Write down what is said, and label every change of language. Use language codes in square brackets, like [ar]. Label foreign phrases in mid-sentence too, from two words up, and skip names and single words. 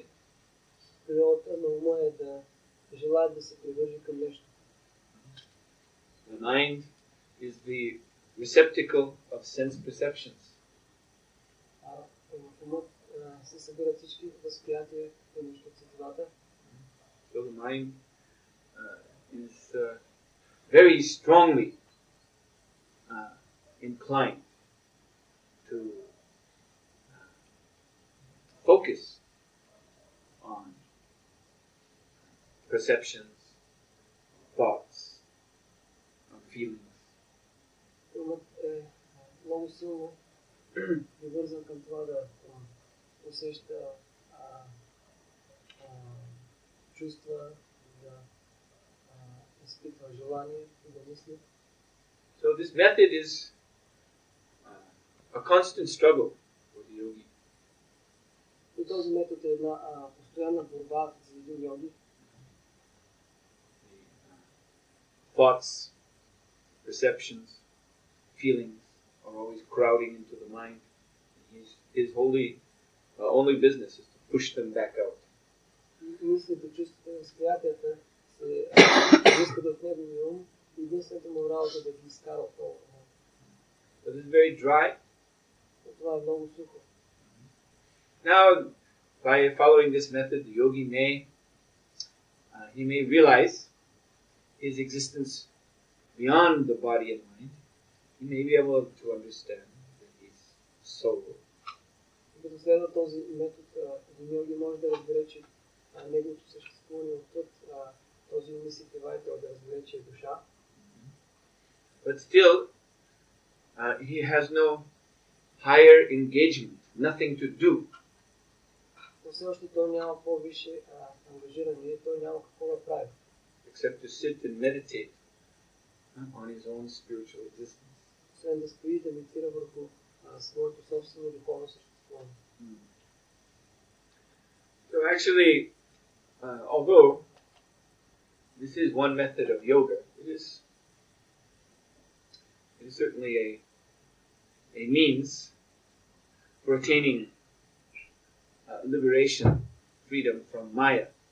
[bg] Природата на ума е да желае да се привържи към нещо. [en] The mind is the receptacle of sense perceptions. [bg] В умът се събират всички възприятия, идващи от сетивата. [en] So the mind is very strongly inclined to focus on perceptions, thoughts, on feelings. [bg] Умът е много силно привързан към това да усеща чувства, да изпитва желание и да мисли. [en] So this method is a constant struggle for the yogi. [bg] И този метод е една постоянна борба за един йоги. [en] Thoughts, perceptions, feelings are always crowding into the mind. His only business is to push them back out. [bg] Мислите, чувствата, възприятията се искат от неговия ум и единствената му работа да ги изкара отново. [en] But it's very dry. [bg] Това е много сухо. [en] Now, by following this method, the yogi may realize his existence beyond the body and mind. He may be able to understand that he's soul. [bg] Като следва този метод, един йоги може да разбере, че неговото съществуване отвъд този ум и сетива, да разбере, че е душа. [en] But still, he has no higher engagement, nothing to do. [bg] Но все още той няма по-висше ангажиране, той няма какво да прави. [en] Except to sit and meditate on his own spiritual existence. [bg] Освен да стои и да медитира върху своето собствено духовно съществуване. [en] So actually, although this is one method of yoga, it is certainly a means for attaining liberation, freedom from Maya.